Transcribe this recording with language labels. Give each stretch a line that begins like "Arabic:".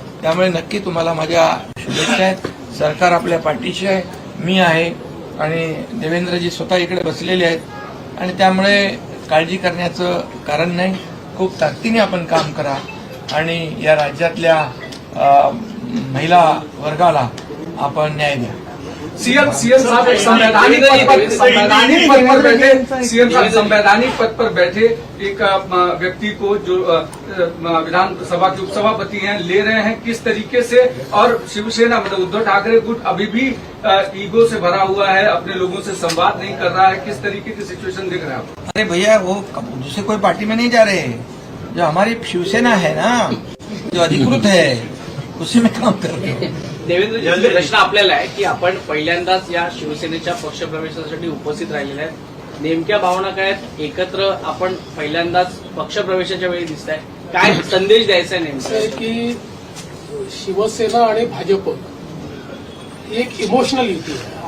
Marathi: त्यामुळे नक्की तुम्हाला माझ्या शुभेच्छा आहेत. सरकार आपल्या पाठीशी आहे, मी आहे आणि देवेंद्रजी स्वतः इकडे बसलेले आहेत आणि त्यामुळे काळजी करण्याचं कारण नाही. खूप ताकदीने आपण काम करा आणि या राज्यातल्या महिला वर्गाला आपण न्याय द्या.
Hindi: सीएम साहब एक संवैधानिक पद पर बैठे एक व्यक्ति को जो विधानसभा के उपसभापति हैं ले रहे हैं, किस तरीके से, और शिवसेना मतलब उद्धव ठाकरे गुट अभी भी ईगो से भरा हुआ है, अपने लोगों से संवाद नहीं कर रहा है, किस तरीके की सिचुएशन दिख रहा है? अरे भैया वो दूसरे कोई पार्टी में नहीं जा रहे, जो हमारी शिवसेना है ना, जो अधिकृत है उसी में काम कर रहे हैं.
Marathi: देवेंद्रजी, प्रश्न आपल्याला आहे की आपण पहिल्यांदाच या शिवसेनेच्या पक्षप्रवेशासाठी उपस्थित राहिलेले आहेत. नेमक्या भावना काय आहेत? एकत्र आपण पहिल्यांदाच पक्षप्रवेशाच्या वेळी दिसत आहे, काय संदेश द्यायचा आहे नेमका? की शिवसेना आणि भाजप ही एक इमोशनल युती आहे.